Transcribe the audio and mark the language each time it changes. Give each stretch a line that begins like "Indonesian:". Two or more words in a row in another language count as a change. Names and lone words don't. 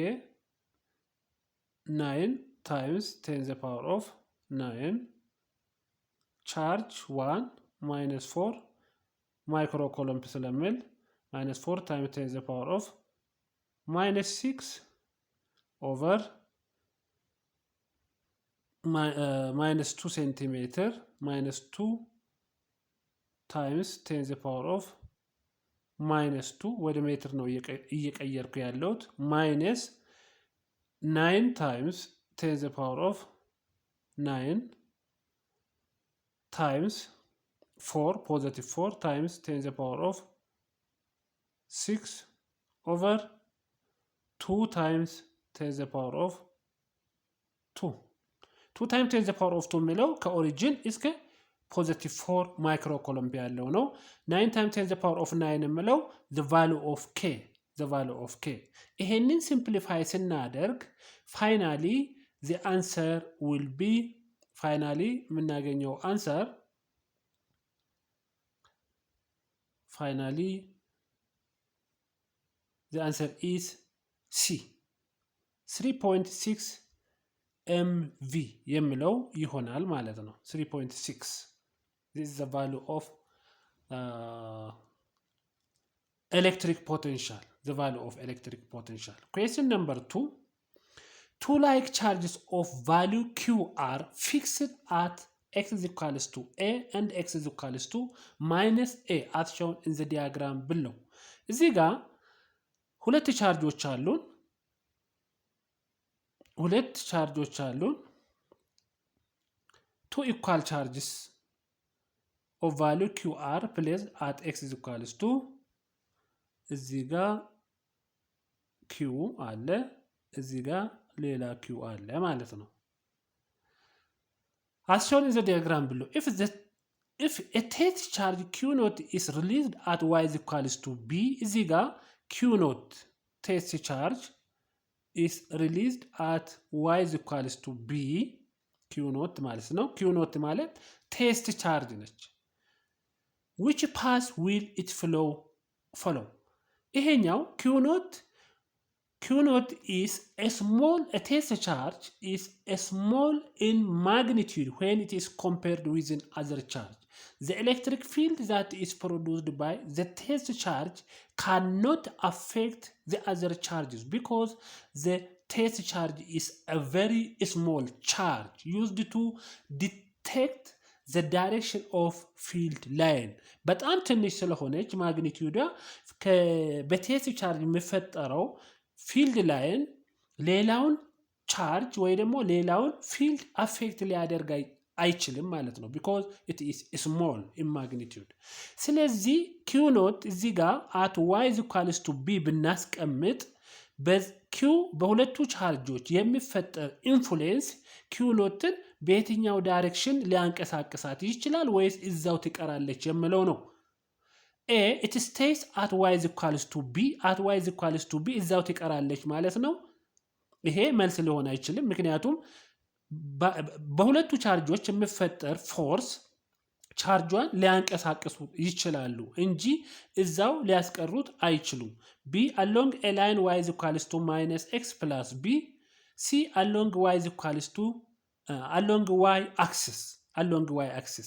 English: 9 times 10 the power of 9 charge 1 -4 microcoulomb ስለሚል -4 times 10 the power of -6 over -2 centimeter -2 times 10 the power of -2
Amharic: ወደ ሜትር ነው እየቀየርኩ ያለሁት
English: -9 times 10 the power of 9 times 4 positive 4 times 10 the power of 6 over 2 times 10 the power of 2 2 times 10 the power of 2
Amharic: የሚለው ከኦሪጂን እስከ
English: positive 4 microcoulomb
Amharic: ያለው ነው
English: 9 times 10 the power of 9 የሚለው the value of k ይሄንን simplify ስናደርግ finally the answer will be የምናገኘው answer the answer is C 3.6 MV
Amharic: የሚለው ይሆናል ማለት ነው
English: 3.6 this is the value of electric potential question number 2 two like charges of value Q are fixed at x is equals to A and x is equals to -A as shown in the diagram below
Amharic: እዚህ ጋር ሁለት ቻርጆች አሉን
English: two equal charges of value QR placed at x is equals to
Amharic: እዚህ ጋር q አለ እዚህ ጋር ሌላ q አለ ማለት ነው።
English: As shown in the diagram below, if a test charge q naught is released at y is equals to b,
Amharic: እዚህ ጋር
English: q naught test charge is released at y is equals to b, q naught
Amharic: ማለት ነው።
English: q naught ማለት test charge ነች። which path will it follow? ይሄኛው q naught is a test charge is a small in magnitude when it is compared with other charge. The electric field that is produced by the test charge cannot affect the other charges because the test charge is a very small charge used to detect the direction of field line.
Amharic: በጣም ትንሽ ስለሆነች ማግኒቲዩዷ በቴስት ቻርጅ የሚፈጠረው ፊልድ ላይን ሌላውን ቻርጅ ወይ ደግሞ ሌላውን ፊልድ አፌክት ሊያደርግ አይችልም ማለት ነው።
English: because it is small in magnitude።
Amharic: ስለዚህ q naught እዚህ ጋር
English: at y is equals to b
Amharic: ብናስቀምጥ q በሁለቱ ቻርጆች የሚፈጠር ኢንፍሉዌንስ q naught በየትኛው ዳይሬክሽን ሊያንቀሳቅሳት ይችላል ወይስ እዛው ትቀራለች የሚለው ነው።
English: A, it stays at y is equals to b, at y is equals to b
Amharic: እዛው ትቀራለች ማለት ነው። ይሄ መልስ ሊሆን አይችልም ምክንያቱም በሁለቱ ቻርጆች የሚፈጠር ፎርስ ቻርጇን ሊያንቀሳቅሱ ይችላሉ እንጂ እዛው ሊያስቀሩት አይችሉም።
English: b along a line y is equals to minus x plus b, c along y is equals to along y axis.